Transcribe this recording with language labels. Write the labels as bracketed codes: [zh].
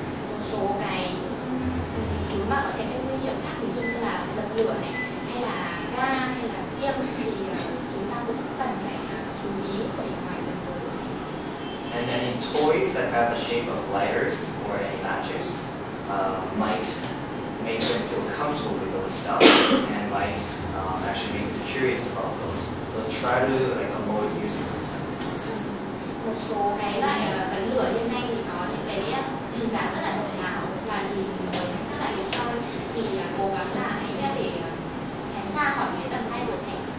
[vi] Một số cái thứ mà có thể gây nguy hiểm khác, ví dụ như là bật lửa này, hay là ga, hay là diêm thì chúng ta cũng cần phải chú ý để ngoài đường với đứa trẻ. [en] And any toys that have the shape of lighters or any matches might make them feel comfortable with those stuff and might actually make them curious about those. So try to avoid using those type of toys. [vi] Một số cái loại bật lửa hiện nay thì có những cái hình dáng rất là độc đáo và nhìn rất là đẹp chơi, thì cố gắng là hãy để tránh xa khỏi cái tầm tay của trẻ.